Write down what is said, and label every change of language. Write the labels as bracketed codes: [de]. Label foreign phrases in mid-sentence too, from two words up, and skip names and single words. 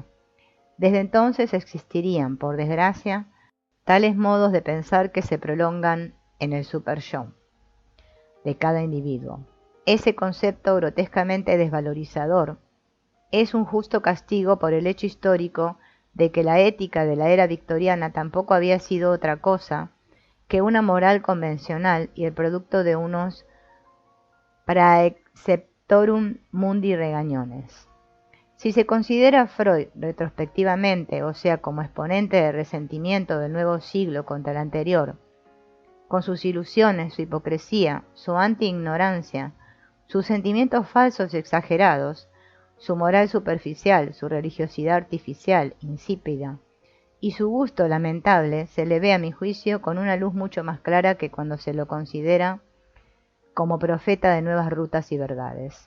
[es] Desde entonces existirían, por desgracia, tales modos de pensar que se prolongan en el super-yo de cada individuo. Ese concepto grotescamente desvalorizador es un justo castigo por el hecho histórico de que la ética de la era victoriana tampoco había sido otra cosa que una moral convencional y el producto de unos [la] praeceptorum mundi [es] regañones. Si se considera a Freud retrospectivamente, o sea, como exponente de resentimiento del nuevo siglo contra el anterior, con sus ilusiones, su hipocresía, su anti-ignorancia, sus sentimientos falsos y exagerados, su moral superficial, su religiosidad artificial, insípida, y su gusto lamentable, se le ve a mi juicio con una luz mucho más clara que cuando se lo considera como profeta de nuevas rutas y verdades.